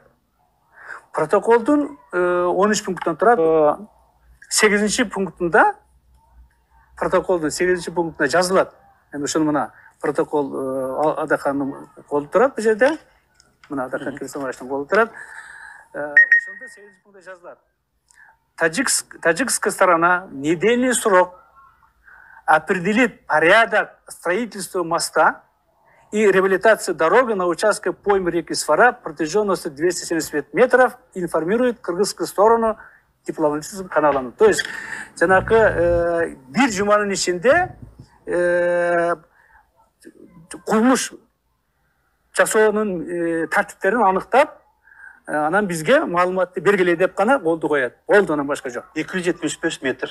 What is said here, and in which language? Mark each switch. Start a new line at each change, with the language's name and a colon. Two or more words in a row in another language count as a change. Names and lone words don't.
Kyrgyz: Протоколдун 13 пункттан турат. 8 пунктунда протоколдун 8 пунктунда жазылат. Эми ушул мына протокол Адахандын колу турат бул жерде. Мына Адахан Кимсанбаевичтин колу турат. Ошондо 8 пунктта жазылат.
Russian: Таджикская сторона в недельный срок определит порядок строительства моста и реабилитации дороги на участке поймы реки Исфара протяженностью 275 метров и информирует кыргызскую сторону дипломатическим каналом. То есть,
Kyrgyz: bir жуманын ичинде курулуш жасоонун тартиптерин аныктап, анан бизге маалыматты бергиле деп гана колду коет. Болду, анан башка жок. 275 метр.